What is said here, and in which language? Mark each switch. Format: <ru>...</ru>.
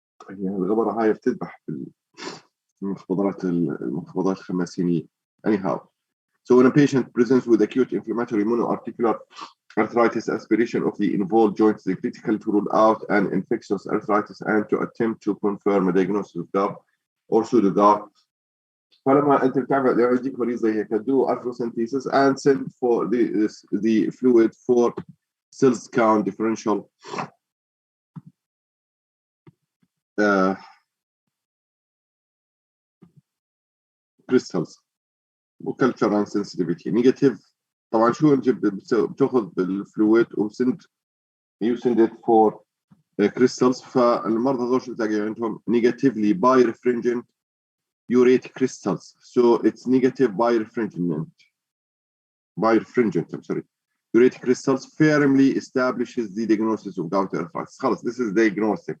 <ar>الغبرة هاي بتذبح المخبضات الخماسينية.</ar> <en>Anyhow, so when a patient presents with acute inflammatory monoarticular arthritis, aspiration of the involved joints is critical to rule out an infectious arthritis and to attempt to confirm a diagnosis of gout or pseudo-gout.</en> <ar>فلما انت بتعمل يجيك مريض زي هيك</ar> <en>do arthrocentesis and send for the fluid for cells count differential crystals وculture and sensitivity negative.</en> <ar>طبعا شو انت بتاخذ الفلويد وسند</ar> <en>you send it for crystals.</en> <ar>فالمرضى هذول شو بتلاقي عندهم</ar> <en>negatively birefringent urate crystals, so it's negative birefringent. I'm sorry. Urate crystals firmly establishes the diagnosis of gout arthritis.</en> <ar>خلاص,</ar> <en>this is diagnostic.</en>